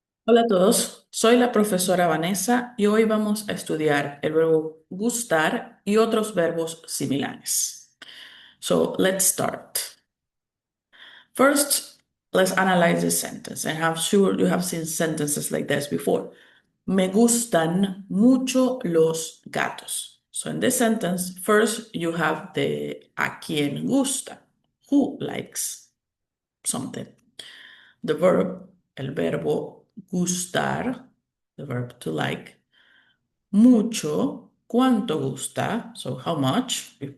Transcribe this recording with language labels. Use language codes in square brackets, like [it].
[es] Hola a todos, soy la profesora Vanessa y hoy vamos a estudiar el verbo gustar y otros verbos similares. [en] So let's start. First, let's analyze this sentence, and I'm sure you have seen sentences like this before. [es] Me gustan mucho los gatos. [en] So in this sentence, first you have the [es] a quien gusta, [en] who likes something. The verb, [es] el verbo gustar, [en] the verb to like. [es] Mucho, cuánto gusta, [en] so how much.